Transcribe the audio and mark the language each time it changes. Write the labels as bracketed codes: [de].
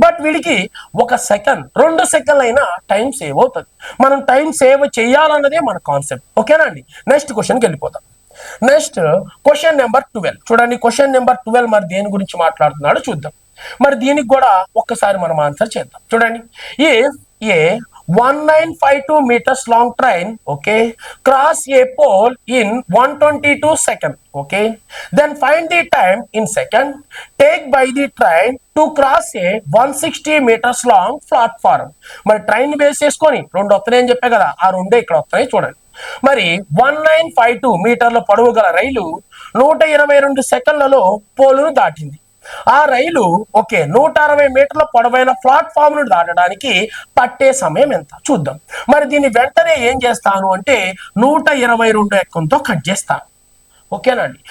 [te] But వీడికి 1 second 2 సెకండ్లు అయినా టైం సేవ్ అవుతుంది. మనం టైం సేవ్ చేయాలన్నదే మన కాన్సెప్ట్. ఓకేనా అండి? నెక్స్ట్ క్వశ్చన్కి వెళ్ళిపోతాం. నెక్స్ట్ క్వశ్చన్ నెంబర్ 12 చూడండి. క్వశ్చన్ నెంబర్ 12 మరి దేని గురించి మాట్లాడుతున్నాడో చూద్దాం. మరి దీనికి కూడా ఒక్కసారి మనం ఆన్సర్ చేద్దాం. [en] చూడండి, if a 1952 meters long train, okay, cross a pole in 122 seconds, okay, then find the time in second take by the train to cross a 160 meters long platform. [te] మరి ట్రైన్ బేస్ చేసుకొని 2 వస్తున్నాయని చెప్పే కదా, ఆ 2 ఇక్కడ వస్తున్నాయి చూడండి. మరి 1952 మీటర్ల పొడవు గల రైలు 122 సెకండ్లలో పోలును దాటింది. ఆ రైలు 160 మీటర్ల పొడవైన ప్లాట్ఫామ్ ను దాటడానికి పట్టే సమయం ఎంత చూద్దాం. మరి దీన్ని వెంటనే ఏం చేస్తాను అంటే 122 ఎక్కంతో కట్ చేస్తాను. ఓకేనండి.